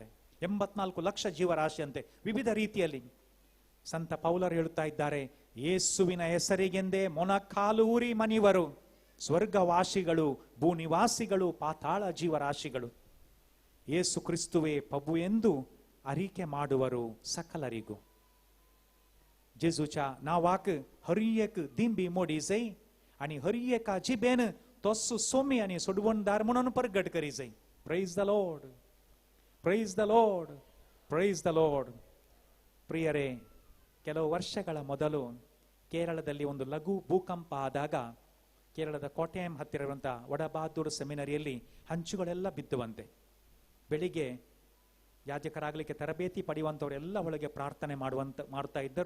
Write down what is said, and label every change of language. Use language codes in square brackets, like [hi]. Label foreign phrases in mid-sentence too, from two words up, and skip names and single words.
[kn] 84 ಲಕ್ಷ ಜೀವರಾಶಿ ಅಂತೆ ವಿವಿಧ ರೀತಿಯಲ್ಲಿ. ಸಂತ ಪೌಲರು ಹೇಳುತ್ತಾ ಇದ್ದಾರೆ, ಯೇಸುವಿನ ಹೆಸರಿಗೆಂದೇ ಮೊಣಕಾಲೂರಿ ಮಣಿವರು, ಸ್ವರ್ಗವಾಸಿಗಳು, ಭೂನಿವಾಸಿಗಳು, ಪಾತಾಳ ಜೀವರಾಶಿಗಳು. ಯೇಸು ಕ್ರಿಸ್ತುವೇ ಪ್ರಭು ಎಂದು ಅರಿಕೆ ಮಾಡುವರು ಸಕಲರಿಗೂ. [kok] जेजूच्या नावाक हर एक दिंबी मोडी जाई आणि हर एका जिबेन तोच सोमी आणि सोडवणदार म्हणून प्रगट करी जाई. [en] Praise the Lord, Praise the Lord, Praise the Lord. [kn] ಪ್ರಿಯರೇ, ಕೆಲವು ವರ್ಷಗಳ ಮೊದಲು ಕೇರಳದಲ್ಲಿ ಒಂದು ಲಘು ಭೂಕಂಪ ಆದಾಗ ಕೇರಳದ ಕೋಟೆಯಂ ಹತ್ತಿರ ಇರುವಂತಹ ವಡಬಾದೂರ್ ಸೆಮಿನರಿಯಲ್ಲಿ ಹಂಚುಗಳೆಲ್ಲ ಬಿದ್ದುವಂತೆ. ಬೆಳಿಗ್ಗೆ ಯಾಜಕರಾಗಲಿಕ್ಕೆ ತರಬೇತಿ ಪಡೆಯುವಂಥವರೆಲ್ಲ ಒಳಗೆ ಪ್ರಾರ್ಥನೆ ಮಾಡ್ತಾ ಇದ್ದರು.